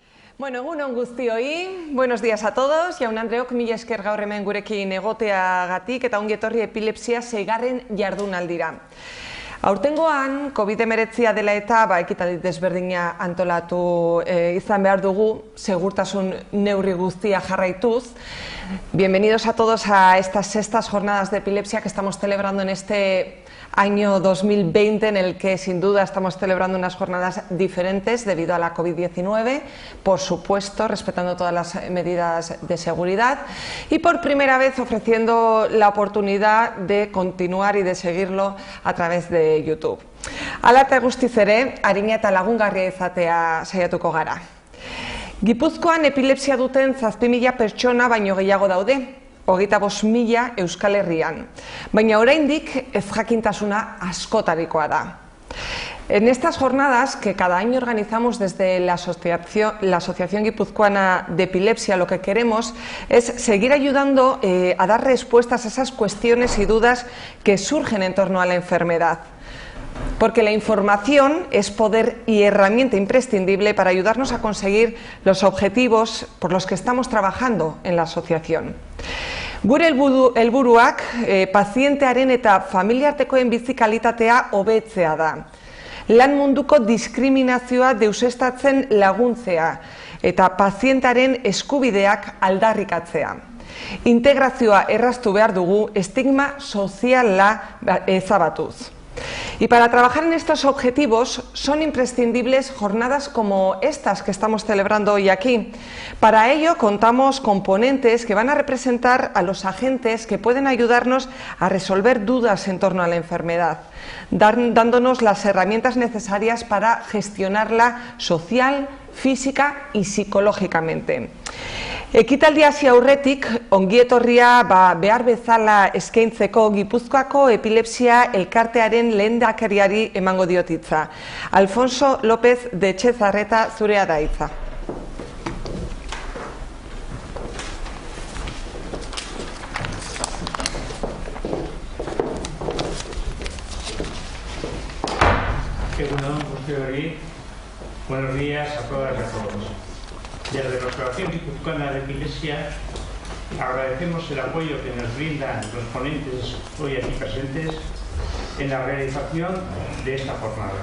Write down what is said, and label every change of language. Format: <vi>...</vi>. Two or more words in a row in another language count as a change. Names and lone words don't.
<eu>Bueno, egun on guztioi,</eu> <es>buenos días a todos,</es> <eu>jaun Andreok, mila esker gaur hemen gurekin egoteagatik eta ongi etorri epilepsia 6. jardunaldira. Aurtengoan, COVID-19 dela eta ekitaldi desberdina antolatu izan behar dugu, segurtasun neurri guztia jarraituz.</eu> <es>Bienvenidos a todos a estas 6 jornadas de epilepsia que estamos celebrando en este año 2020, en el que sin duda estamos celebrando unas jornadas diferentes debido a la COVID-19, por supuesto, respetando todas las medidas de seguridad y por primera vez ofreciendo la oportunidad de continuar y de seguirlo a través de YouTube.</es> <eu>Hala eta guztiz ere, arina eta lagungarria izatea saiatuko gara. Gipuzkoan epilepsia duten 7.000 pertsona baino gehiago daude, 25.000 Euskal Herrian, baina oraindik ezjakintasuna askotarikoa da.</eu> <es>En estas jornadas que cada año organizamos desde la Asociación Guipuzcoana de Epilepsia, lo que queremos es seguir ayudando a dar respuestas a esas cuestiones y dudas que surgen en torno a la enfermedad. Porque la información es poder y herramienta imprescindible para ayudarnos a conseguir los objetivos por los que estamos trabajando en la asociación.</es> <eu>Gure helburuak pazientearen eta familiartekoen bizi kalitatea hobetzea da. Lan munduko diskriminazioa deusestatzen laguntzea eta pazientearen eskubideak aldarrikatzea. Integrazioa erraztu behar dugu estigma soziala ezabatuz.</eu> <es>Y para trabajar en estos objetivos son imprescindibles jornadas como estas que estamos celebrando hoy aquí. Para ello contamos con ponentes que van a representar a los agentes que pueden ayudarnos a resolver dudas en torno a la enfermedad, dándonos las herramientas necesarias para gestionarla social, física y psicológicamente.</es> <eu>Ekitaldi hasi aurretik, ongietorria behar bezala eskaintzeko Gipuzkoako epilepsia elkartearen lehendakariari emango diot hitza. Alfonso López de Etxezarreta, zurea da hitza.</eu> <es>Buenos días a todas y a todos. Desde la Asociación Guipuzcoana de Epilepsia agradecemos el apoyo que nos brindan los ponentes hoy aquí presentes en la realización de esta jornada.</es>